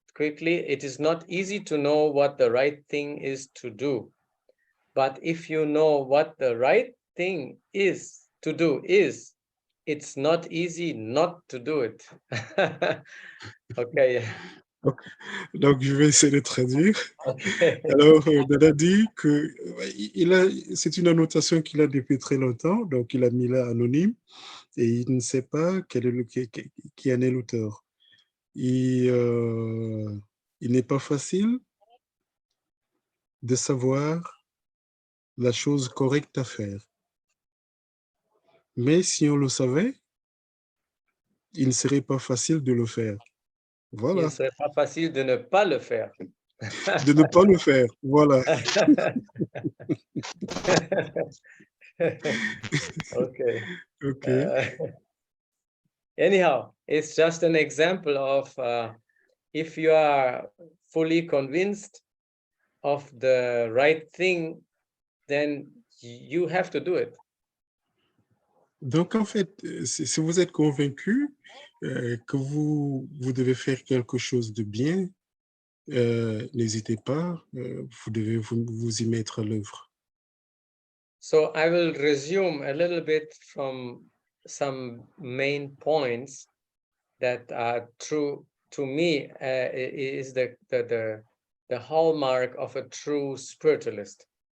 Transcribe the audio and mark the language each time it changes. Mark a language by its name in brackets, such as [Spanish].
[English] quickly, it is not easy to know what the right thing is to do. But if you know what the right thing is to do is, it's not easy not to do it. Okay. [French] Donc, je vais essayer de traduire. [English] Okay. [French] Alors, Dada dit que c'est une annotation qu'il a depuis très longtemps, donc il a mis là anonyme et il ne sait pas qui en est l'auteur. Il n'est pas facile de savoir la chose correcte à faire. Mais si on le savait, il ne serait pas facile de le faire. Il Voilà, ne serait pas facile de ne pas le faire. de ne pas le faire. Voilà. [English] Okay. OK. Anyhow, it's just an example of if you are fully convinced of the right thing, then you have to do it. [French] Donc, en fait, si vous êtes convaincu que vous devez faire quelque chose de bien, n'hésitez pas, vous devez vous y mettre à l'œuvre. [English] So I will resume a little bit from some main points that are true to me, is the hallmark of a true spiritualist.